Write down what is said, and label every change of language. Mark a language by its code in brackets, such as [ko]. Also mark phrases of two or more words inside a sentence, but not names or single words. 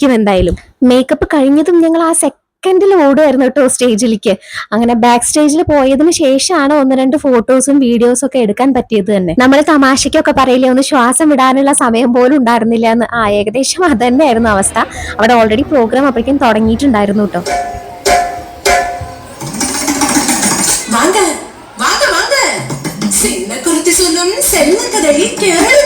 [ml] എന്തായാലും മേക്കപ്പ് കഴിഞ്ഞതും ഞങ്ങൾ ആ സെക്കൻഡിൽ ഓടുമായിരുന്നു കേട്ടോ സ്റ്റേജിലേക്ക്. അങ്ങനെ [en] back stage [ml] പോയതിനു ശേഷമാണ് 1-2 ഫോട്ടോസും വീഡിയോസും ഒക്കെ എടുക്കാൻ പറ്റിയത് തന്നെ. നമ്മൾ തമാശയ്ക്കൊക്കെ പറയില്ലേ, ഒന്ന് ശ്വാസം വിടാനുള്ള സമയം പോലും ഉണ്ടായിരുന്നില്ല എന്ന്. ഏകദേശം അത് തന്നെയായിരുന്നു അവസ്ഥ. അവിടെ [en] already program [ml] അപ്പോഴേക്കും തുടങ്ങിയിട്ടുണ്ടായിരുന്നു കേട്ടോ. [ta] வாங்க வாங்க வாங்க, சின்ன குருத்தி சொல்லும் செல்ல கதை கேளுங்க.